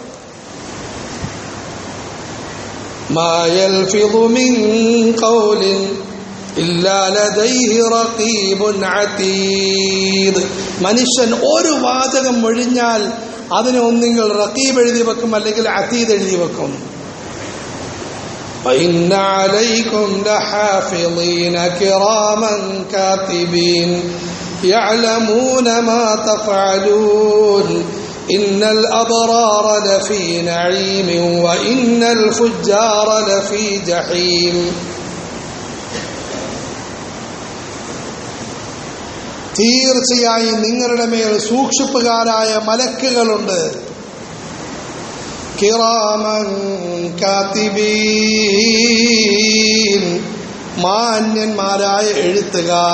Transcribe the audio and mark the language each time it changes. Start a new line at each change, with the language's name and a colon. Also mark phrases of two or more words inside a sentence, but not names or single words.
Arabic: ما يلفظ من قول إلا لديه رقيب عتيد.
Malayalam: മനുഷ്യൻ ഒരു വാചകം ഒഴിഞ്ഞാൽ അതിനെ ഒന്നുകിൽ റഖീബ് എഴുതി വെക്കും, അല്ലെങ്കിൽ അതീദ് എഴുതി വെക്കും.
Arabic: وَإِنَّ عَلَيْكُمْ لَحَافِظِينَ كِرَامًا كَاتِبِينَ يَعْلَمُونَ مَا تَفْعَلُونَ إِنَّ الْأَبْرَارَ لَفِي نَعِيمٍ وَإِنَّ الْفُجَّارَ لَفِي جَحِيمٍ.
Malayalam: തീർച്ചയായും നിങ്ങളുടെ മേൽ സൂക്ഷിപ്പുകാരായ മലക്കുകളുണ്ട്.
Arabic: كراما كاتبين,
Malayalam: മാന്യന്മാരായ എഴുത്തുകാർ.